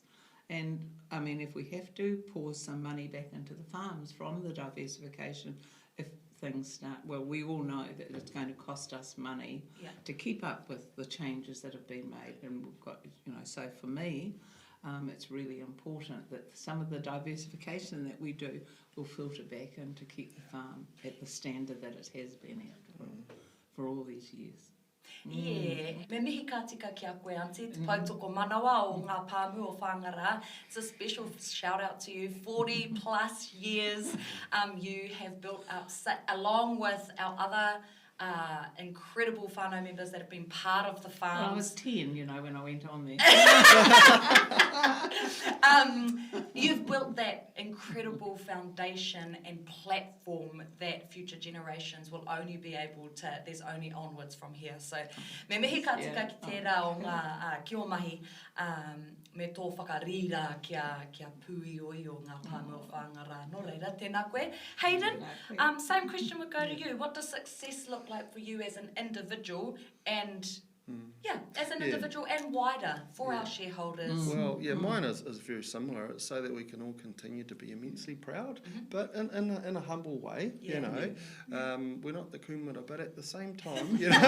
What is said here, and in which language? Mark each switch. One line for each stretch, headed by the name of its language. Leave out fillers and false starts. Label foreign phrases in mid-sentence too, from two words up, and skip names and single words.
English: And I mean, if we have to pour some money back into the farms from the diversification, if things start, well, we all know that it's going to cost us money to keep up with the changes that have been made. And we've got, so for me, it's really important that some of the diversification that we do will filter back in to keep the farm at the standard that it has been at for all these years.
Māori: Me mihi ka tika ki a koe, Auntie, te pautoko manawa o ngā pāmu o Whangara.
English: It's a special shout out to you. 40 plus years you have built up, along with our other incredible whānau members that have been part of the farms. Well, I was 10, when I went on there. You've built that incredible foundation and platform that future generations will only be able to, there's only onwards from here. So,
Māori: me mihi ka tika ki tērā o ngā ki o mahi, me tō whakarira kia pui oi o ngā pāmu o Whangara. Nō reira, tēnā koe.
English: Hayden, same question would go to you. What does success look like for you as an individual and as an individual and wider for our shareholders? Well, mine is very similar. It's so that we can all continue to be immensely proud, but in a humble way, We're not the kumara, but at the same time,